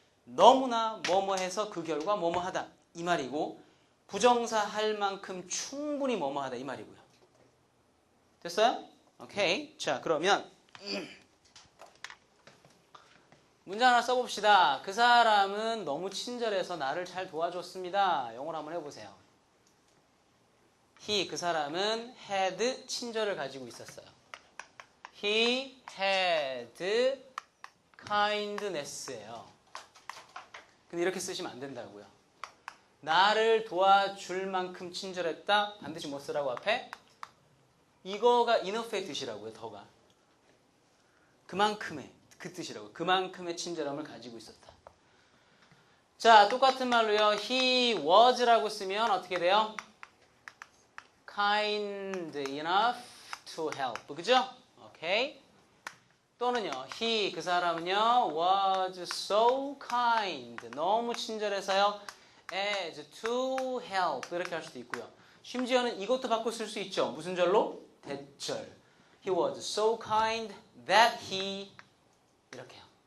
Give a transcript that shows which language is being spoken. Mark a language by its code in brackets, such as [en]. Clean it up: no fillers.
[ko] 너무나 뭐뭐 해서 그 결과 뭐뭐 하다 이 말이고 부정사 할 만큼 충분히 뭐뭐 하다 이 말이고요. 됐어요? 오케이. 자, 그러면 문제 하나 써봅시다. 그 사람은 너무 친절해서 나를 잘 도와줬습니다. 영어로 한번 해보세요. he, 그 사람은 had, 친절을 가지고 있었어요. [en] He had kindness예요. [ko] 근데 이렇게 쓰시면 안 된다고요. 나를 도와줄 만큼 친절했다. 반드시 뭐 쓰라고 앞에? 이거가 enough의 뜻이라고요. 더가. 그만큼의. 그 뜻이라고. 그만큼의 친절함을 가지고 있었다. 자, 똑같은 말로요. [en] He was [ko] 라고 쓰면 어떻게 돼요? [en] Kind enough to help. [ko] 그죠? 오케이. 또는요. [en] He, [ko] 그 사람은요. [en] Was so kind. [ko] 너무 친절해서요. [en] As to help. [ko] 이렇게 할 수도 있고요. 심지어는 이것도 바꿔 쓸 수 있죠. 무슨 절로? 대절. [en] He was so kind that he [ko] 이렇게요.